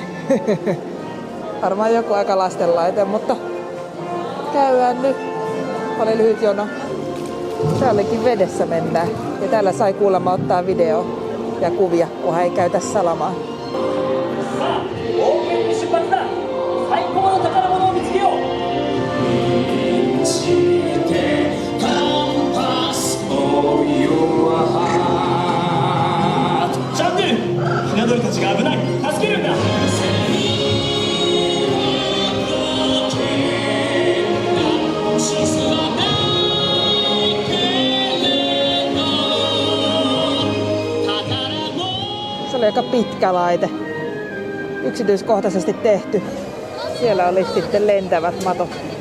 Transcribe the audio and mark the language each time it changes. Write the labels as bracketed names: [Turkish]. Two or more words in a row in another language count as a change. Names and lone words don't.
[Finnish] Varmaan joku aika lastenlaite, mutta käydään nyt. Oli lyhyt jono. Täälläkin vedessä mennään. Ja täällä sai kuulemma ottaa video ja kuvia, kunhan ei käytä salamaa. [Japanese] 最高の宝物を見つけよう。ジャングル、ひな鳥たちが危ない。助けるんだ。 [Finnish] Se oli aika pitkä laite. Yksityiskohtaisesti tehty. Siellä oli sitten lentävät matot.